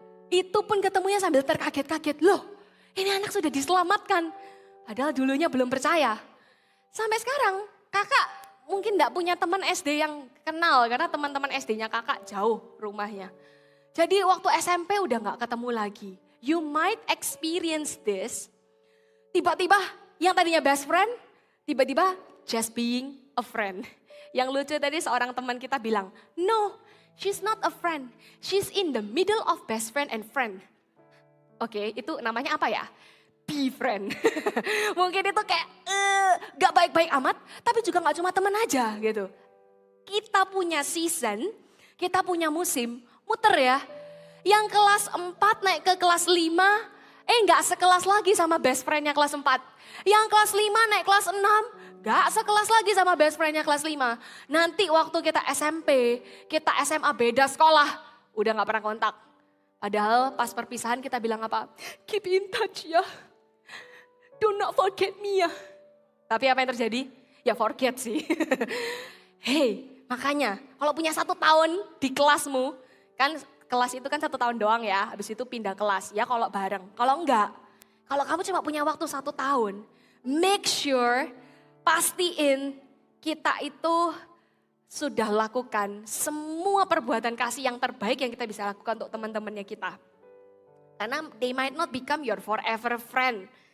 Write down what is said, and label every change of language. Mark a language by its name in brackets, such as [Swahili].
[Indonesian] Itu pun ketemunya sambil terkaget-kaget. Loh ini anak sudah diselamatkan. Padahal dulunya belum percaya. Sampai sekarang kakak mungkin gak punya teman SD yang kenal. Karena teman-teman SD-nya kakak jauh rumahnya. Jadi waktu SMP udah gak ketemu lagi. [English] You might experience this. [Indonesian] Tiba-tiba yang tadinya best friend, tiba-tiba [English] just being a friend. [Indonesian] Yang lucu tadi seorang teman kita bilang, [English] no, she's not a friend. She's in the middle of best friend and friend. [Indonesian] Oke, itu namanya apa ya? Be friend. Mungkin itu kayak gak baik-baik amat, tapi juga gak cuma teman aja gitu. Kita punya season, kita punya musim, muter ya. Yang kelas 4 naik ke kelas 5, gak sekelas lagi sama best friendnya kelas 4. Yang kelas 5 naik kelas 6, gak sekelas lagi sama best friendnya kelas 5. Nanti waktu kita SMP, kita SMA beda sekolah, udah gak pernah kontak. Padahal pas perpisahan kita bilang apa? [English] Keep in touch [Indonesian] ya. [English] Do not forget me [Indonesian] ya. Tapi apa yang terjadi? Ya forget sih. Hey, makanya kalau punya 1 tahun di kelasmu, kan kelas itu kan 1 tahun doang ya, habis itu pindah kelas. Ya kalau bareng, kalau enggak, kalau kamu cuma punya waktu 1 tahun, [English] make sure, [Indonesian] pastiin kita itu sudah lakukan semua perbuatan kasih yang terbaik yang kita bisa lakukan untuk teman-temannya kita. [English] Karena they might not become your forever friend.